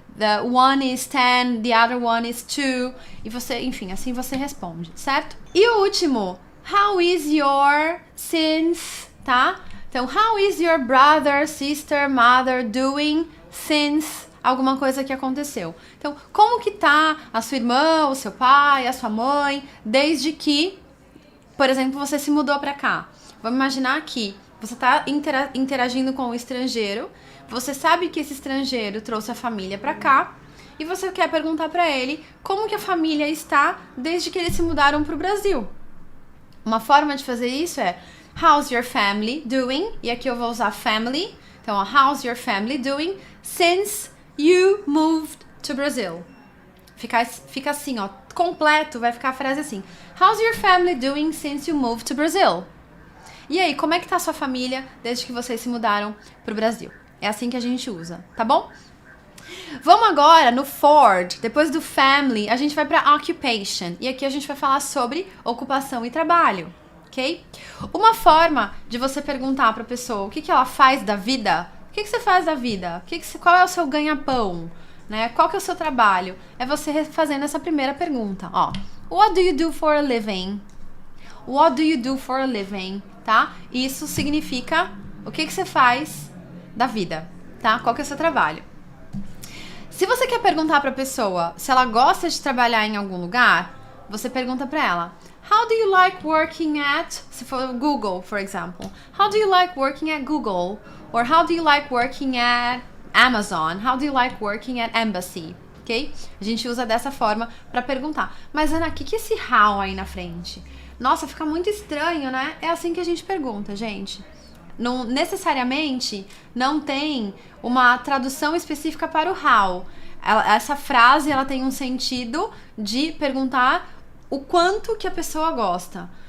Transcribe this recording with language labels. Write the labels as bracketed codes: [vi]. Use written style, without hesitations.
[en] The one is 10, the other one is 2. [pt] E você, enfim, assim você responde, certo? E o último, [en] how is your since, [pt] tá? [en] Então, how is your brother, sister, mother doing since [pt] alguma coisa que aconteceu? Então, como que tá a sua irmã, o seu pai, a sua mãe, desde que, por exemplo, você se mudou pra cá? Vamos imaginar que você tá interagindo com um estrangeiro, você sabe que esse estrangeiro trouxe a família pra cá, e você quer perguntar pra ele como que a família está desde que eles se mudaram pro Brasil. Uma forma de fazer isso é [en] how's your family doing? [pt] E aqui eu vou usar family. [en] Então, how's your family doing since you moved to Brazil? [pt] Fica assim, ó, completo, vai ficar a frase assim. [en] How's your family doing since you moved to Brazil? [pt] E aí, como é que tá a sua família desde que vocês se mudaram pro Brasil? É assim que a gente usa, tá bom? Vamos agora no Ford. Depois do family, a gente vai para occupation. E aqui a gente vai falar sobre ocupação e trabalho, ok? Uma forma de você perguntar para a pessoa o que ela faz da vida. O que você faz da vida? Qual é o seu ganha-pão? Né? Qual que é o seu trabalho? É você fazendo essa primeira pergunta. [en] Ó, what do you do for a living? What do you do for a living? [pt] Tá? Isso significa o que você faz da vida, tá? Qual que é o seu trabalho? Se você quer perguntar para a pessoa se ela gosta de trabalhar em algum lugar, você pergunta para ela, [en] how do you like working at, [pt] se for Google, [en] for example, how do you like working at Google? Or how do you like working at Amazon? How do you like working at Embassy? [pt] Ok? A gente usa dessa forma para perguntar. Mas Ana, o que é esse how aí na frente? Nossa, fica muito estranho, né? É assim que a gente pergunta, gente. Não necessariamente não tem uma tradução específica para o how. Essa frase ela tem um sentido de perguntar o quanto que a pessoa gosta.